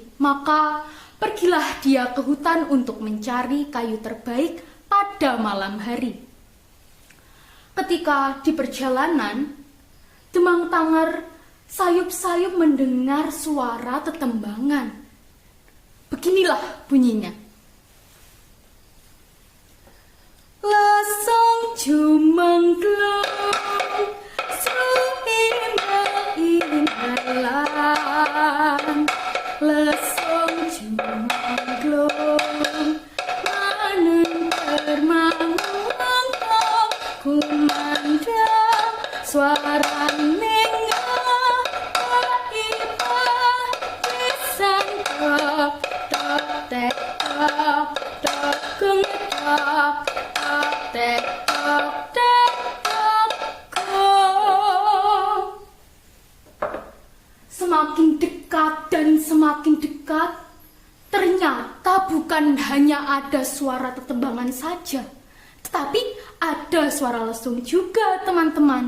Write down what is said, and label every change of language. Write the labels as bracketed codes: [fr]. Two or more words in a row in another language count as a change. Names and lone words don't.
[id] Maka pergilah dia ke hutan untuk mencari kayu terbaik pada malam hari. Ketika di perjalanan, Demang Tangar sayup-sayup mendengar suara tetembangan. Beginilah bunyinya. [jv] Lesong jumengglung suwi meindalan, lesong jumengglung manen termangung kumandang suara nengah kaipah pisan tok tok tek tok tok gemetok tok tek tok tek tok kok. [id] Semakin dekat dan semakin dekat, ternyata bukan hanya ada suara tetembangan saja, tetapi ada suara lesung juga, teman-teman.